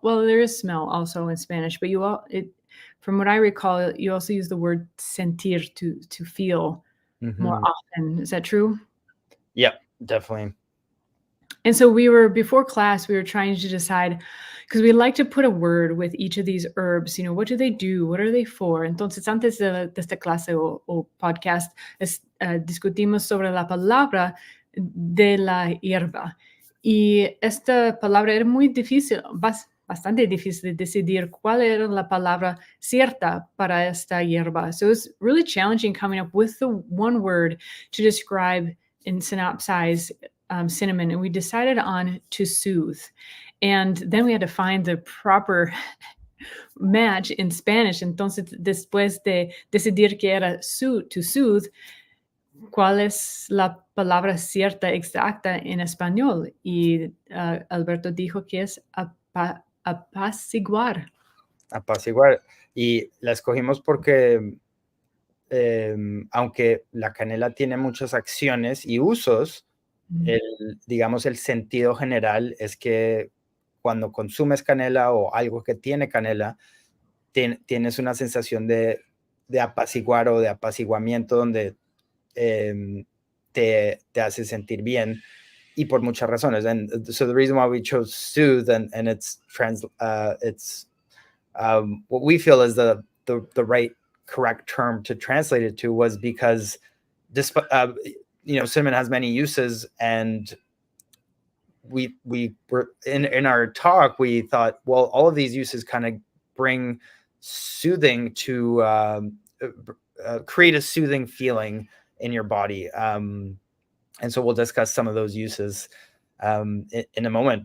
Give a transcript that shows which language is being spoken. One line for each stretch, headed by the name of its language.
English: Well, there is smell also in Spanish, but from what I recall, you also use the word sentir, to feel more often. Is that true? Yeah, definitely. And so before class, we were trying to decide, because we like to put a word with each of these herbs. What do they do? What are they for?
Spanish: Entonces, antes de esta clase o podcast, discutimos sobre la palabra de la hierba. Y esta palabra era muy difícil, bastante difícil de decidir cuál era la palabra cierta para esta hierba.
English: So it was really challenging coming up with the one word to describe and synopsize cinnamon, and we decided on to soothe. And then we had to find the proper match in Spanish.
Spanish: Entonces, después de decidir que era to soothe, ¿cuál es la palabra cierta exacta en español? Y Alberto dijo que es apaciguar. Apaciguar. Y la escogimos porque aunque la canela tiene muchas acciones y usos, digamos, el sentido general es que cuando consumes canela o algo que tiene canela, tienes una sensación de apaciguar o de apaciguamiento donde te hace sentir bien, y por muchas razones.
English: And so the reason why we chose soothe, and it's what we feel is the right correct term to translate it to, was because despite cinnamon has many uses, and we were in our talk, we thought, well, all of these uses kind of bring soothing to create a soothing feeling in your body, and so we'll discuss some of those uses in a moment.